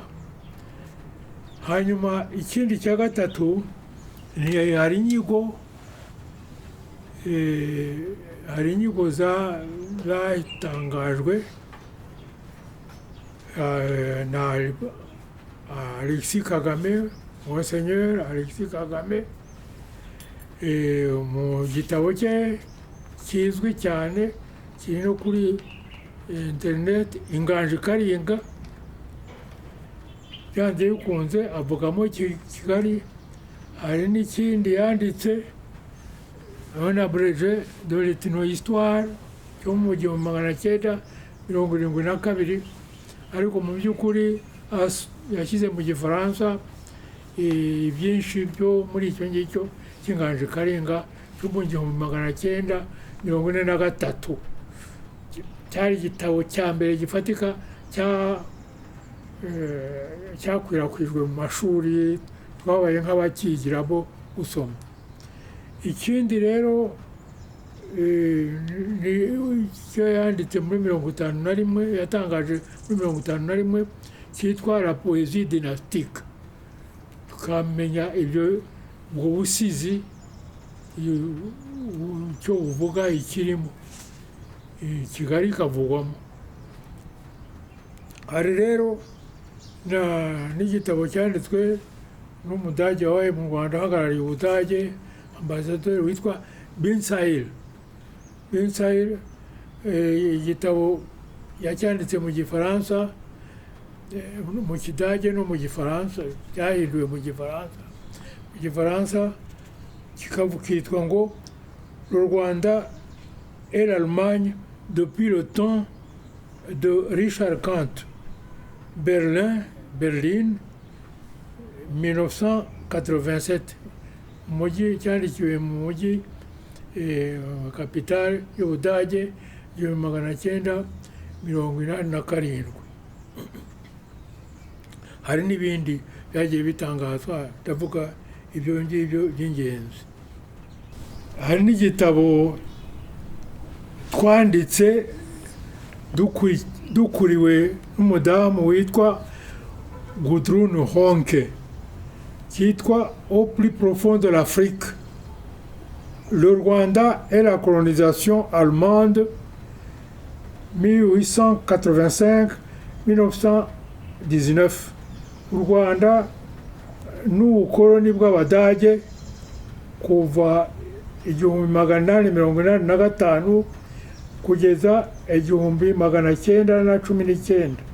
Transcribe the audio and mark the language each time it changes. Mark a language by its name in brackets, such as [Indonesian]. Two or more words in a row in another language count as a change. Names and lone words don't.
[Kinyarwanda] Hanyuma ikindi cya gatatu hari inyigo zatangajwe na Alexis Kagame, Monseigneur Alexis Kagame, mu gitabo cye kizwi cyane kiri no kuri internet, Inganji Karinga. Byanze bikunze avugamo Kigali. Hari n'ikindi yanditse un abrégé de l'ethno-histoire cyo mu 1972, ariko mu by'ukuri yashyize mu Gifaransa byinshi byo muri icyo ngicyo cy'Inganji Karinga cyo mu 1943. Cyari igitabo cya mbere gifatika cyakwirakwijwe mu mashuri, twabaye nk'abakigiramo gusoma. Ikindi rero icyo yanditse muri 51, yatangaje muri 51, cyitwa la poésie dynastique. Tukamenya ubwo busizi icyo buvuga ikirimo, Kigali kavugwamo. Hari rero n'igitabo cyanditswe n'umudage wabaye mu Rwanda ahagarariye Ubudage, ambasaderi witwa Binsail. Igitabo yacyanditse mu Gifaransa, mu Kidage no mu Gifaransa, cyahinduwe mu Gifaransa kitwa ngo le Rwanda et l'Allemagne depuis le temps de Richard Kant, Berlin 1987. Umujyi cyandikiwe mu mujyi kapitale y'Ubudage 1987. Hari n'ibindi byagiye bitangazwa, ndavuga ibyo ngibyo by'ingenzi. Hari n'igitabo twanditse dukuriwe n'umudamu witwa Gudrun Honke, cyitwa Au plus profond de l'Afrique, le Rwanda et la colonisation allemande 1885-1919. U Rwanda n'ubukoloni bw'Abadage kuva 1885 kugeza 1919.